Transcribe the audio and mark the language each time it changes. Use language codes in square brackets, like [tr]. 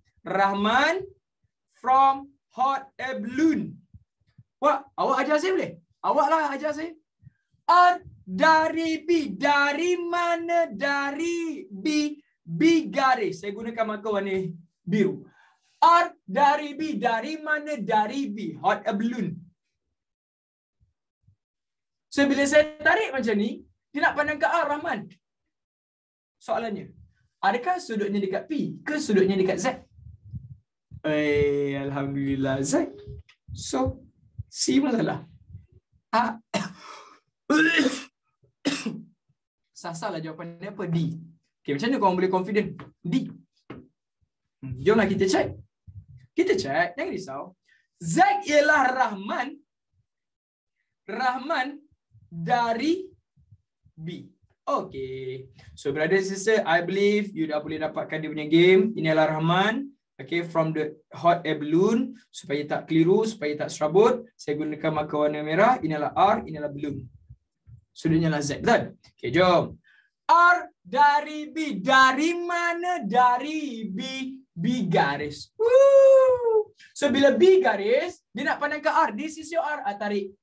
[en] Rahman from hot air balloon. [ms] Wah, awak ajar saya boleh? Awaklah ajar saya. R dari B. Dari mana dari B? B garis. Saya gunakan marker warna biru. R dari B. Dari mana dari B? Hot air balloon. So, bila saya tarik macam ni, dia nak pandang ke R, Rahman. Soalannya, adakah sudutnya dekat P ke sudutnya dekat Z? Alhamdulillah Z. So, C masalah. Sasalah jawapan dia apa? D. Okay, macam mana korang boleh confident? D. Jomlah kita check. Kita check, jangan risau. Z ialah Rahman. Rahman dari B. Okay. [en] So, brother and sister, I believe you [ms] dah boleh dapatkan dia punya game. Ini adalah Rahman. [en] Okay, from the hot air balloon. [ms] Supaya tak keliru, supaya tak serabut, saya gunakan marker warna merah. Ini adalah R, ini adalah balloon. Sudutnya adalah Z, betul? Okay, jom. R dari B. Dari mana dari B? B garis. Woo! So, bila B garis, dia nak pandang ke R. [en] This is your R. [ms] Tarik.